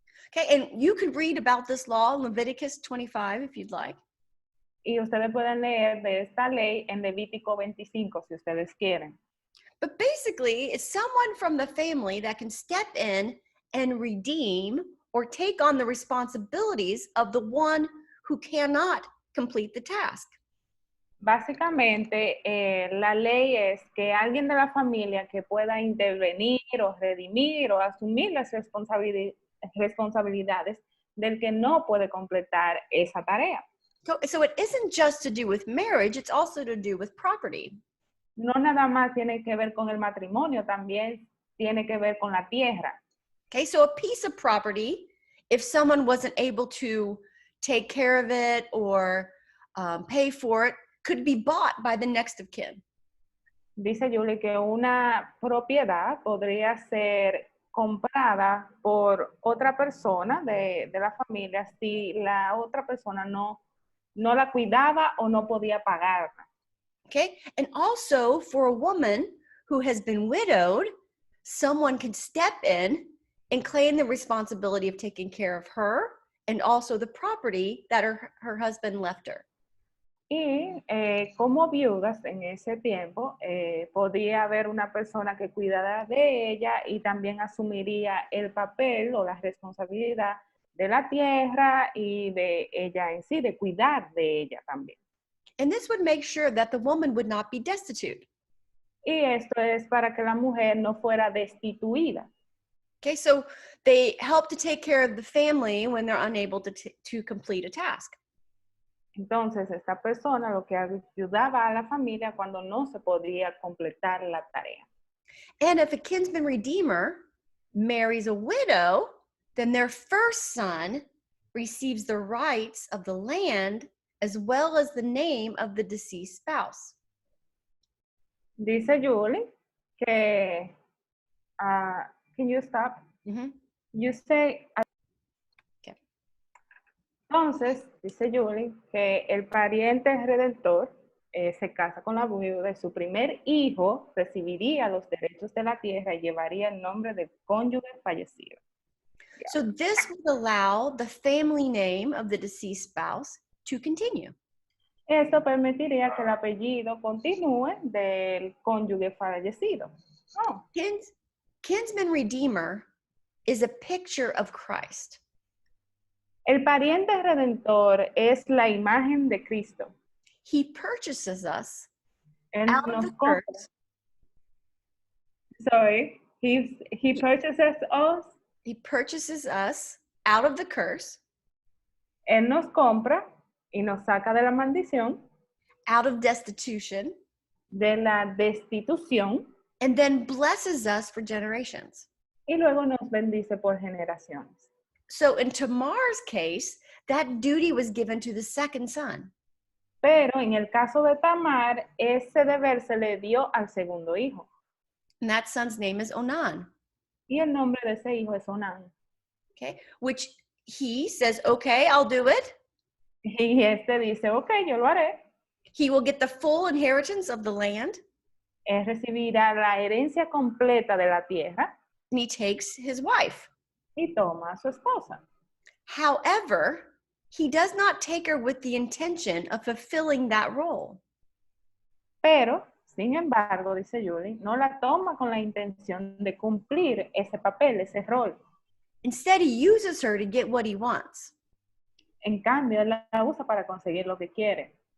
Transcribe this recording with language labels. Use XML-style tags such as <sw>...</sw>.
<en>Okay, and you could read about this law in Leviticus 25 if you'd like.</en> <es>Y ustedes pueden leer de esta ley en Levítico 25 si ustedes quieren.</es> <en>But basically, it's someone from the family that can step in and redeem or take on the responsibilities of the one who cannot complete the task.</en> <es>Básicamente, la ley es que alguien de la familia que pueda intervenir o redimir o asumir las responsabilidades del que no puede completar esa tarea.</es> <en>So it isn't just to do with marriage, it's also to do with property.</en> <es>No nada más tiene que ver con el matrimonio, también tiene que ver con la tierra.</es> <en>Okay, so a piece of property, if someone wasn't able to take care of it or pay for it, could be bought by the next of kin.</en> <es>Dice Julie que una propiedad podría ser comprada por otra persona de la familia si la otra persona no la cuidaba o no podía pagarla.</es> <en>Okay, and also for a woman who has been widowed, someone can step in and claim the responsibility of taking care of her and also the property that her husband left her.</en> <es>Y como viudas en ese tiempo, podía haber una persona que cuidara de ella y también asumiría el papel o la responsabilidad de la tierra y de ella en sí, de cuidar de ella también.</es> <en>And this would make sure that the woman would not be destitute.</en> <es>Y esto es para que la mujer no fuera destituida.</es> <en>Okay, so they help to take care of the family when they're unable to complete a task.</en> <es>Entonces, esta persona lo que ayudaba a la familia cuando no se podía completar la tarea.</es> <en>And if a kinsman redeemer marries a widow, then their first son receives the rights of the land as well as the name of the deceased spouse.</en> <es>Dice Julie que,</es> <en>can you stop? Mm-hmm. You say, Okay.</en> <es>Entonces, dice Julie que el pariente redentor se casa con la viuda y su primer hijo recibiría los derechos de la tierra y llevaría el nombre del cónyuge fallecido.</es> <en>So this would allow the family name of the deceased spouse to continue.</en> <es>Esto permitiría que el apellido continúe del cónyuge fallecido.</es> <en>Oh. Kinsman redeemer is a picture of Christ.</en> <es>El pariente redentor es la imagen de Cristo.</es> <en>He purchases us</en> <es>Él</es> <en>out of</en> <es>nos</es> <en>the</en> <es>compra.</es> <en>curse. Sorry, he purchases us. He purchases us out of the curse,</en> <es>Él nos compra y nos saca de la maldición,</es> <en>out of destitution,</en> <es>de la destitución,</es> <en>and then blesses us for generations.</en> <es>y luego nos bendice por generaciones.</es> <en>So in Tamar's case, that duty was given to the second son.</en> <es>Pero en el caso de Tamar, ese deber se le dio al segundo hijo.</es> <en>And that son's name is Onan.</en> <es>Y el nombre de ese hijo es Onán.</es> <en>Okay, which he says, okay, I'll do it.</en> <es>Y este dice, ok, yo lo haré.</es> <en>He will get the full inheritance of the land.</en> <es>Él recibirá la herencia completa de la tierra.</es> <en>And he takes his wife.</en> <es>Y toma a su esposa.</es> <en>However, he does not take her with the intention of fulfilling that role.</en> <es>Pero, sin embargo, dice Julie, no la toma con la intención de cumplir ese papel, ese rol.</es> <en>Instead, he uses her to get what he wants.</en> <es>En cambio, él la usa para conseguir lo que quiere.</es>